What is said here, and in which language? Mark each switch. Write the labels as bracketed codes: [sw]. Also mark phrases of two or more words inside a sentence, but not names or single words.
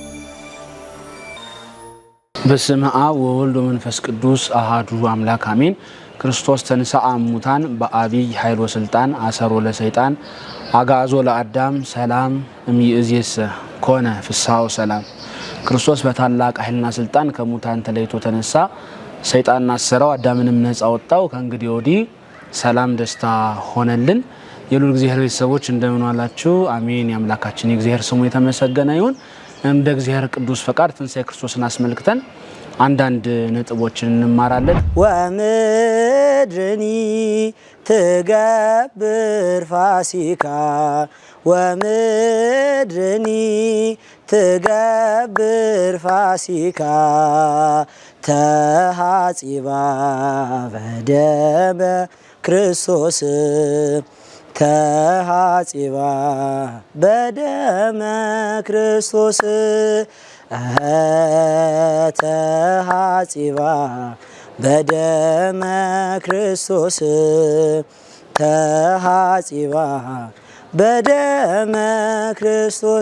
[gez] በስመ አብ ወወልድ ወመንፈስ ቅዱስ አሃዱ አምላክ አሜን። ክርስቶስ ተንሥአ እሙታን በአቢይ ኃይል ወስልጣን አሰሮ ለሰይጣን አግዓዞ ለአዳም ሰላም እምይእዜሰ ኮነ ፍስሐ ሰላም። [am] ክርስቶስ በታላቅ ኃይልና ስልጣን ከሙታን ተለይቶ ተነሳ። ሰይጣንን አሰረው፣ አዳምንም ነፃ ወጣው። ከእንግዲህ ወዲህ ሰላም ደስታ ሆነልን። የሉል እግዚአብሔር ቤተሰቦች እንደምን ዋላችሁ? አሜን። የአምላካችን የእግዚአብሔር ስሙ የተመሰገነ ይሁን። እንደ እግዚአብሔር ቅዱስ ፈቃድ ትንሣኤ ክርስቶስን አስመልክተን አንዳንድ ነጥቦችን እንማራለን። [gez] ወምድርኒ ትገብር ፋሲካ ወምድርኒ ትገብር ፋሲካ ተሐጺባ በደመ ክርስቶስ ተሐጺባ በደመ ክርስቶስ ተሐጺባ በደመ ክርስቶስ ተሐጺባ በደመ ክርስቶስ።